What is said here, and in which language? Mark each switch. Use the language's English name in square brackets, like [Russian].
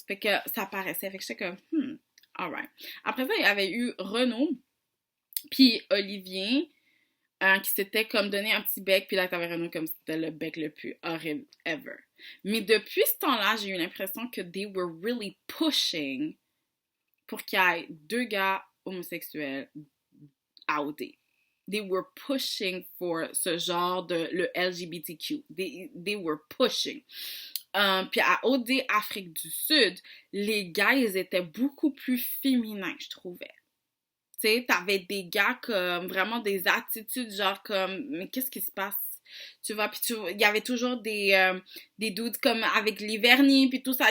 [French] Fait que ça paraissait, fait que j'étais comme, alright. Après ça, il y avait eu Renaud, puis Olivier, qui s'était comme donné un petit bec, puis là, t'avais Renaud comme si c'était le bec le plus horrible ever. Mais depuis ce temps-là, j'ai eu l'impression que [English] they were really pushing [French] pour qu'il y ait 2 gars homosexuels à OD. [English] They were pushing for [French] ce genre de le LGBTQ. [English] They were pushing. [French] Puis à OD Afrique du Sud, les gars, ils étaient beaucoup plus féminins, je trouvais. Tu sais, t'avais des gars comme vraiment des attitudes genre comme mais qu'est-ce qui se passe? Tu vois, puis il y avait toujours des dudes comme avec les vernis puis tout ça.